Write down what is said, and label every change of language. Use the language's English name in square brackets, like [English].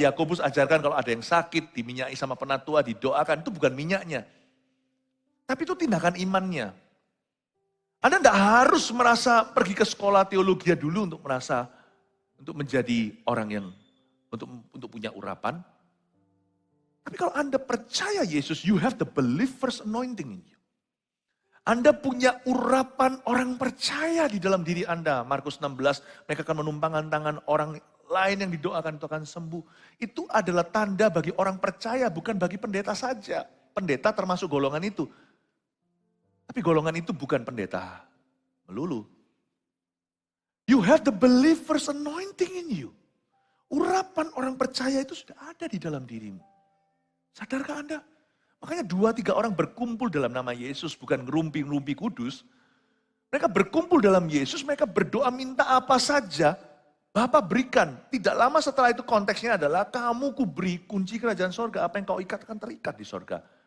[Indonesian] Yakobus ajarkan kalau ada yang sakit, diminyai sama penatua, didoakan. Itu bukan minyaknya. Tapi itu tindakan imannya. Anda tidak harus merasa pergi ke sekolah teologi dulu untuk menjadi orang yang untuk punya urapan. Tapi kalau Anda percaya Yesus, [English] you have the believer's anointing in you. [Indonesian] Anda punya urapan orang percaya di dalam diri Anda. Markus 16, mereka akan menumpangkan tangan orang lain yang didoakan itu akan sembuh. Itu adalah tanda bagi orang percaya, bukan bagi pendeta saja. Pendeta termasuk golongan itu. Tapi golongan itu bukan pendeta melulu. [English] You have the believer's anointing in you. [Indonesian] Urapan orang percaya itu sudah ada di dalam dirimu. Sadarkah Anda? Makanya 2-3 orang berkumpul dalam nama Yesus, bukan ngerumpi-ngerumpi kudus. Mereka berkumpul dalam Yesus, mereka berdoa minta apa saja, Bapa berikan. Tidak lama setelah itu konteksnya adalah, kamu kuberi kunci kerajaan sorga, apa yang kau ikat akan terikat di sorga.